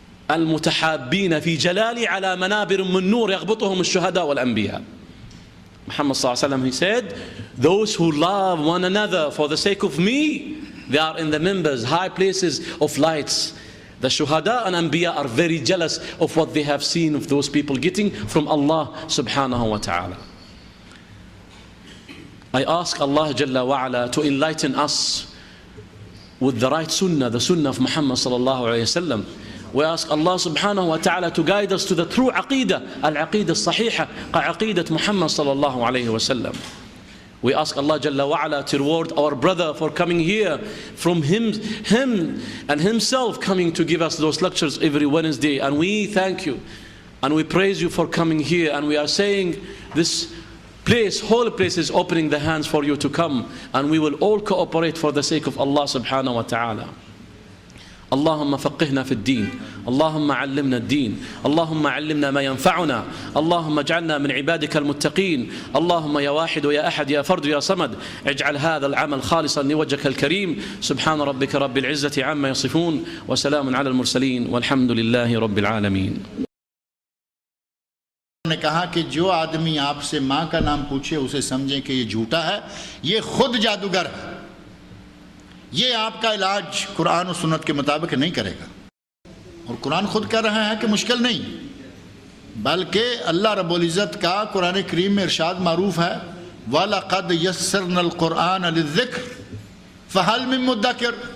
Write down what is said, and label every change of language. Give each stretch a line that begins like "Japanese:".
Arabic: المتحابين في جلالي على منابر من نور يغبطهم الشهداء والأنبياء.
English: Muhammad sallallahu alayhi wa sallam, he said, those who love one another for the sake of me, they are in the members, high places of lights. The shuhada and anbiya are very jealous of what they have seen of those people getting from Allah subhanahu wa ta'ala. I ask Allah Jalla wa ala to enlighten us with the right sunnah, the sunnah of Muhammad sallallahu alayhi wa sallam. We ask Allah subhanahu wa ta'ala to guide us to the true aqidah,
Arabic: al-aqidah as-sahiha, ka-aqidat
English: Muhammad sallallahu alayhi wa sallam. We ask Allah Jalla wa ala to reward our brother for coming here, from him and himself coming to give us those lectures every Wednesday. And we thank you and we praise you for coming here. And we are saying this place, whole place is opening the hands for you to come. And we will all cooperate for the sake of Allah subhanahu wa ta'ala.
Arabic: اللهم فقهنا في الدين، اللهم علمنا الدين، اللهم علمنا ما ينفعنا، اللهم اجعلنا من عبادك المتقين، اللهم يا واحد ويا أحد يا فرد يا صمد اجعل هذا العمل خالصا لوجهك الكريم. سبحان ربك رب العزة عما يصفون وسلام على المرسلين والحمد لله رب العالمين.
Urdu: نے کہا کہ جو آدمی آپ سے ماں کا نام پوچھے اسے سمجھیں کہ یہ جھوٹا ہے، یہ خود جادوگر ہے، یہ آپ کا علاج قرآن و سنت کے مطابق نہیں کرے گا. اور قرآن خود کہہ رہا ہے کہ مشکل نہیں، بلکہ اللہ رب العزت کا قرآن کریم میں ارشاد معروف ہے
Arabic: وَلَقَدْ يَسَّرْنَا الْقُرْآنَ لِلذِّكْرِ فَهَلْ مِن مُدَّكِرٍ.